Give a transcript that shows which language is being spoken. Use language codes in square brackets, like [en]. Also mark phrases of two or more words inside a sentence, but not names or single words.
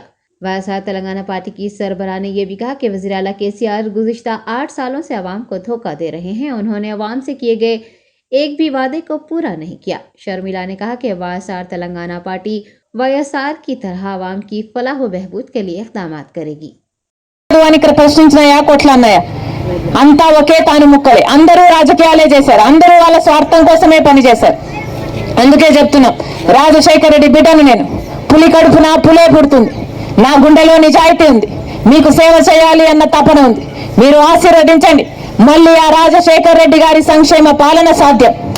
[ur] واسار تلنگانہ پارٹی کی سربراہ نے یہ بھی کہا کہ وزیر اعلیٰ KCR گزشتہ 8 سالوں سے عوام کو دھوکہ دے رہے ہیں۔ انہوں نے عوام سے کیے گئے ایک بھی وعدے کو پورا نہیں کیا۔ شرمیلا نے کہا کہ واسار تلنگانہ پارٹی YSR کی طرح عوام کی فلاح و بہبود کے لیے اقدامات کرے گی۔ [te] ఇక్కడ ప్రశ్నించినాయా కొట్లాడినాయా అంతా ఒకే తాను ముక్కలే, అందరూ రాజకీయాలే చేశారు, అందరూ వాళ్ళ స్వార్థం కోసమే పనిచేశారు। అందుకే చెప్తున్నాం, రాజశేఖర రెడ్డి బిడ్డను నేను, పులి కడుపున పులే పుడుతుంది, నా గుండెలో నిజాయితీ ఉంది, మీకు సేవ చేయాలి అన్న తపన ఉంది, మీరు ఆశీర్వదించండి, మళ్ళీ ఆ రాజశేఖర రెడ్డి గారి సంక్షేమ పాలన సాధ్యం।